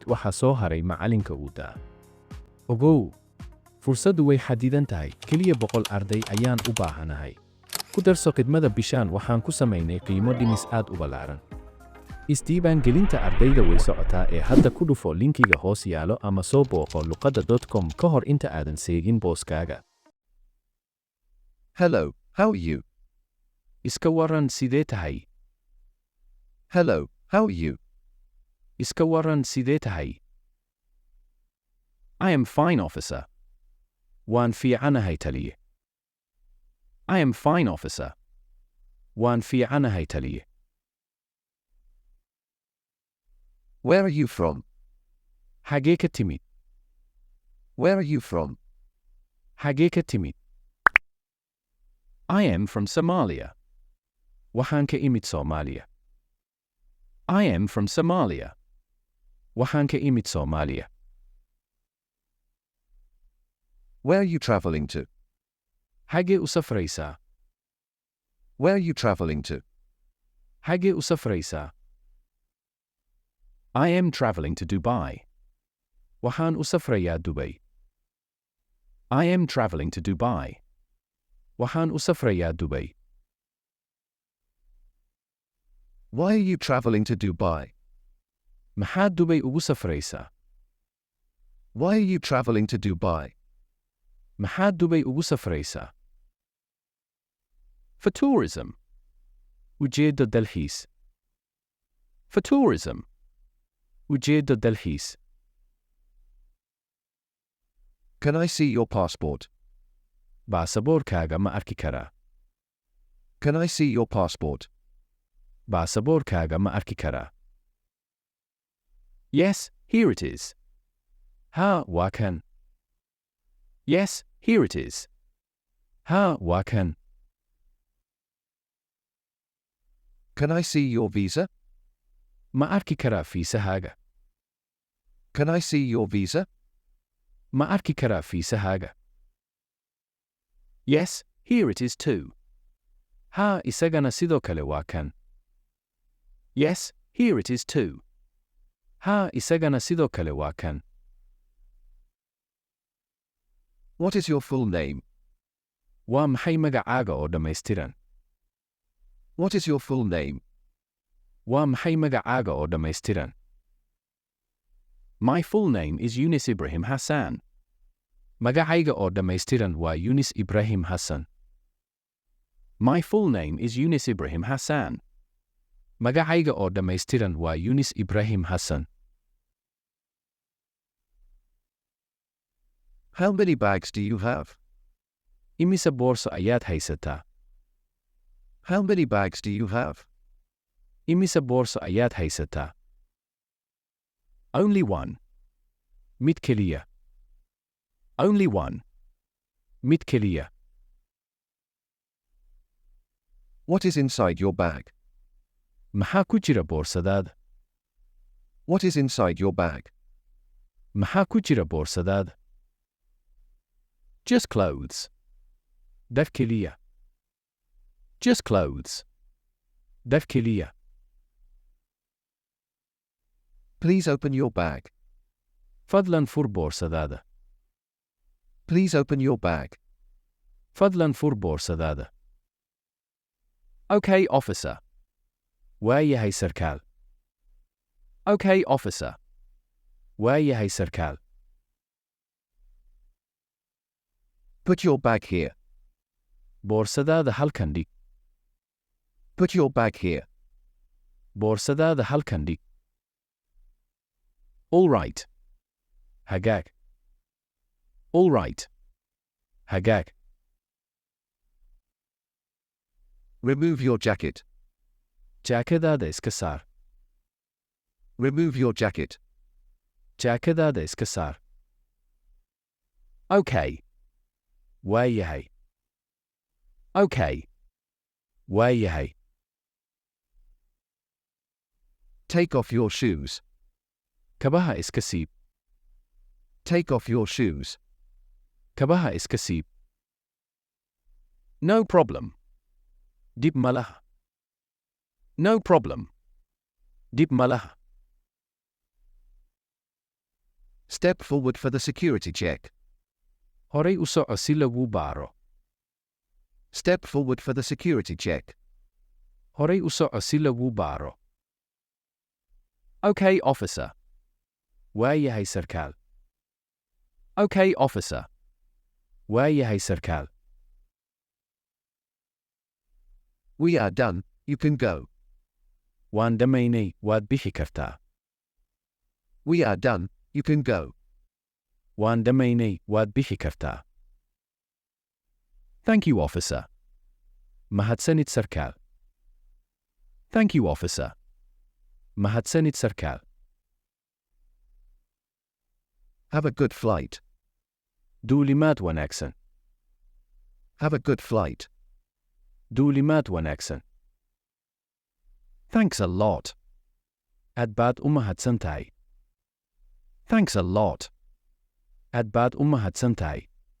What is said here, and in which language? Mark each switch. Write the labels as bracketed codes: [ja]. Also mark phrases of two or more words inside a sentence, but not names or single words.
[so] Waxa soo haray macallinka uu daa. Ogow, fursaddu way xadidan tahay, keliya 100 arday ayaan u baahanahay. Ku darso khidmada bishaan waxaan ku samaynay qiimo dhimis aad u ballaaran. Isdiiwaan gelinta ardayda way socotaa ee hadda ku dhufo linkiga hoos yaalo ama soo booqo luqadda.com ka hor inta aadan seegin booskaaga. [en] Hello, how are you? [so] Iska waran sidee tahay? [en] Hello, how are you? [so] Iska waran sidee tahay? [en] I am fine, officer. [so] Waan fiicanahay taliye. [en] I am fine, officer. [so] Waan fiicanahay taliye. [en] Where are you from? [so] Xagee ka timid? [en] Where are you from? [so] Xagee ka timid? [en] I am from Somalia. [so] Waxaan ka imid Soomaaliya. [en] I am from Somalia. [so] Waxaan ka imid Soomaaliya. [en] Where are you traveling to? [so] Xagee u safraysaa? [en] Where are you traveling to? [so] Xagee u safraysaa? [en] I am traveling to Dubai. [so] Waxaan u safrayaa Dubai. [en] I am traveling to Dubai. [so] Waxaan u safrayaa Dubai. [en] Why are you traveling to Dubai? [so] Maxaad Dubai ugu safraysaa? [en] Why are you traveling to Dubai? [so] Maxaad Dubai ugu safraysaa? [en] For tourism. [so] Ujeeddo dalxiis. [en] For tourism. [so] Ujeeddo dalxiis. [en] Can I see your passport? [so] Baasaboorkaaga ma arki karaa? [en] Can I see your passport? [so] Baasaboorkaaga ma arki karaa? [en] Yes, here it is. [so] Haa, waa kan. [en] Yes, here it is. [so] Haa, waa kan. [en] Can I see your visa? [so] Ma arki karaa fiisahaaga? [en] Can I see your visa? [so] Ma arki karaa fiisahaaga? [en] Yes, here it is too. [so] Haa, isagana sidoo kale waa kan. [en] Yes, here it is too. [so] Haa, isagana sidoo kale waa kan. [en] What is your full name? [so] Waa maxay magacaaga oo dhammaystiran? [en] What is your full name? [so] Waa maxay magacaaga oo dhammaystiran? [en] My full name is Yunus Ibrahim Hassan. [so] Magacayga oo dhammaystiran waa Yunus Ibrahim Hassan. [en] My full name is Yunus Ibrahim Hassan. [so] Magacayga oo dhammaystiran waa Yunus Ibrahim Hassan. [en] How many bags do you have? [so] Imise boorso ayaad haysataa? [en] How many bags do you have? [so] Imise boorso ayaad haysataa? [en] Only one. [so] Mid keliya. [en] Only one. [so] Mid keliya. [en] What is inside your bag? [so] Maxaa ku jira boorsadaada? [en] What is inside your bag? [so] Maxaa ku jira boorsadaada? [en] Just clothes. [so] Dhar keliya. [en] Just clothes. [so] Dhar keliya. [en] Please open your bag. [so] Fadlan fur boorsadaada. [en] Please open your bag. [so] Fadlan fur boorsadaada. [en] Okay, officer. [so] Waayahay sarkaal. [en] Okay, officer. [so] Waayahay sarkaal. [en] Put your bag here. [so] Boorsadaada halkan dhig. [en] Put your bag here. [so] Boorsadaada halkan dhig. [en] All right. Hagaag. All right. Hagaag. Remove your jacket. [so] Jaakadaada iska saar. [en] Remove your jacket. [so] Jaakadaada iska saar. Okay. Waayahay. Okay. Waayahay. [en] Take off your shoes. [so] Kabaha iska siib. [en] Take off your shoes. [so] Kabaha iska siib. [en] No problem. [so] Dib malaha. [en] No problem. [so] Dib malaha. [en] Step forward for the security check. [so] Horay u soco si lagu baaro. [en] Step forward for the security check. [so] Horay u soco si lagu baaro. [en] Okay, officer. [so] Waayahay sarkaal. [en] Okay, officer. [so] Waayahay sarkaal. [en] We are done, you can go. [so] Waan dhammaynay, waad bixi kartaa. [en] We are done, you can go. [so] Waan dhammaynay, waad bixi kartaa. [en] Thank you, officer. [so] Mahadsanid sarkaal. [en] Thank you, officer. [so] Mahadsanid sarkaal. [en] Have a good flight. [so] Duulimaad wanaagsan. [en] Have a good flight. [so] Duulimaad wanaagsan. [en] Thanks a lot. [so] Aad baad u mahadsan tahay. [en] Thanks a lot. [so] Aad baad u mahadsan tahay.